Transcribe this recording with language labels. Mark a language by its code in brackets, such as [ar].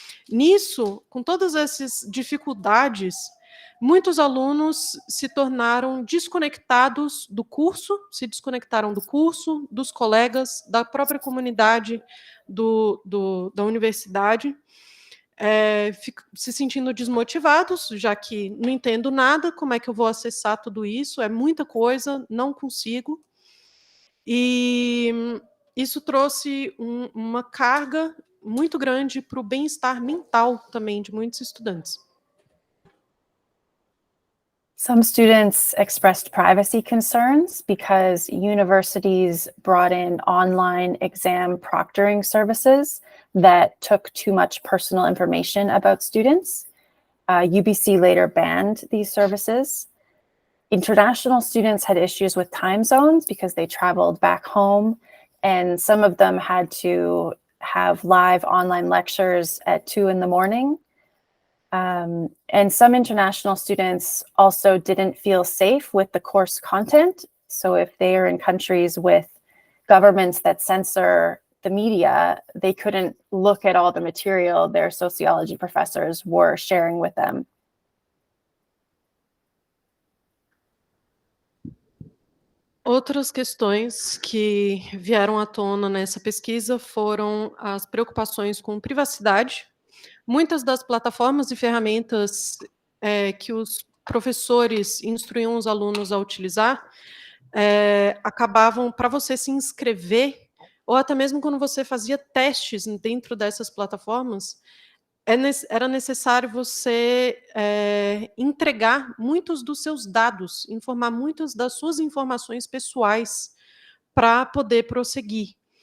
[pt] Nisso, com todas essas dificuldades, muitos alunos se tornaram desconectados do curso, se desconectaram do curso, dos colegas, da própria comunidade da universidade, se sentindo desmotivados, já que não entendo nada, como é que eu vou acessar tudo isso? É muita coisa, não consigo. E isso trouxe uma carga muito grande para o bem-estar mental também de muitos estudantes. [en] Some students expressed privacy concerns because universities brought in online exam proctoring services that took too much personal information about students. UBC later banned these services. International students had issues with time zones because they traveled back home, and some of them had to have live online lectures at 2 in the morning. And some international students also didn't feel safe with the course content. So if they are in countries with governments that censor the media, they couldn't look at all the material their sociology professors were sharing with them. [pt] Outras questões que vieram à tona nessa pesquisa foram as preocupações com privacidade. Muitas das plataformas e ferramentas que os professores instruíam os alunos a utilizar acabavam, para você se inscrever, ou até mesmo quando você fazia testes dentro dessas plataformas, era necessário você entregar muitos dos seus dados, informar muitas das suas informações pessoais para poder prosseguir.